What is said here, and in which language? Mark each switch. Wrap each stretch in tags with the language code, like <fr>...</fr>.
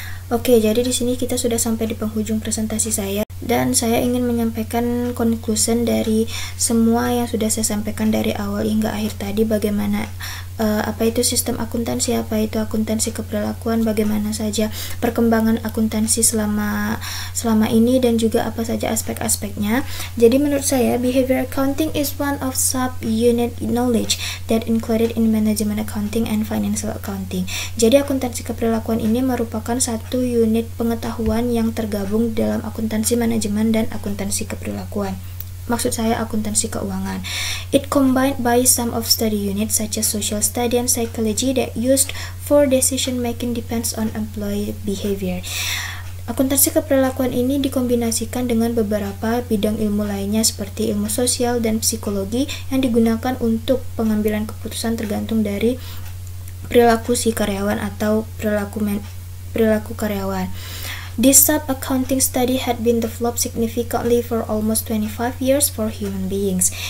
<id>Oke, jadi di sini kita sudah sampai di penghujung presentasi saya, dan saya ingin menyampaikan conclusion dari semua yang sudah saya sampaikan dari awal hingga akhir tadi, bagaimana apa itu sistem akuntansi, apa itu akuntansi keperlakuan, bagaimana saja perkembangan akuntansi selama ini, dan juga apa saja aspek-aspeknya. Jadi menurut saya</id> <en>behavior accounting is one of sub-unit knowledge that included in management accounting and financial accounting.</en> <id>Jadi akuntansi keperlakuan ini merupakan satu unit pengetahuan yang tergabung dalam akuntansi manajemen dan akuntansi keperlakuan. Maksud saya akuntansi keuangan.</id> <en>It combined by some of study units such as social study and psychology that used for decision making depends on employee behavior.</en> <id>Akuntansi keperlakuan ini dikombinasikan dengan beberapa bidang ilmu lainnya seperti ilmu sosial dan psikologi yang digunakan untuk pengambilan keputusan tergantung dari perilaku si karyawan atau perilaku karyawan.</id> <en>This sub-accounting study had been developed significantly for almost 25 years for human beings.</en>